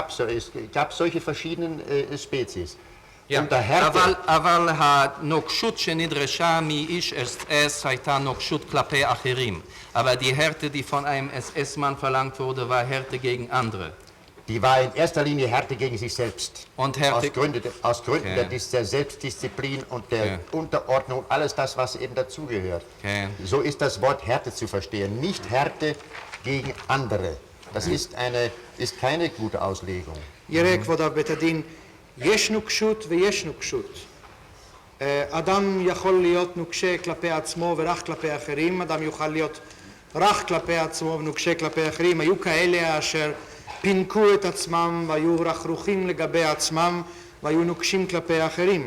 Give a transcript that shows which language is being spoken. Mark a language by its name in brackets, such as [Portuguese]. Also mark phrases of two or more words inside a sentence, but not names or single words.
[German] Es gab solche verschiedenen Spezies. unter Härte... אבל הנוקשות שנדרשה מאיש SS הייתה נוקשות כלפי אחרים. Aber die Härte, die von einem SS-Mann verlangt wurde, war Härte gegen andere. Die war in erster Linie Härte gegen sich selbst. Und Härte... Aus Gründen der Selbstdisziplin und der Unterordnung, alles das, was eben dazugehört. So ist das Wort Härte zu verstehen. Nicht Härte gegen andere. Das ist keine gute Auslegung. [Hebrew] יראה כבוד הרב בית הדין, יש נוקשות ויש נוקשות. אדם יכול להיות נוקשה כלפי עצמו ורח כלפי אחרים, אדם יוכל להיות רך כלפי עצמו ונוקשה כלפי אחרים. היו כאלה אשר פינקו את עצמם והיו רכרוכים לגבי עצמם והיו נוקשים כלפי אחרים.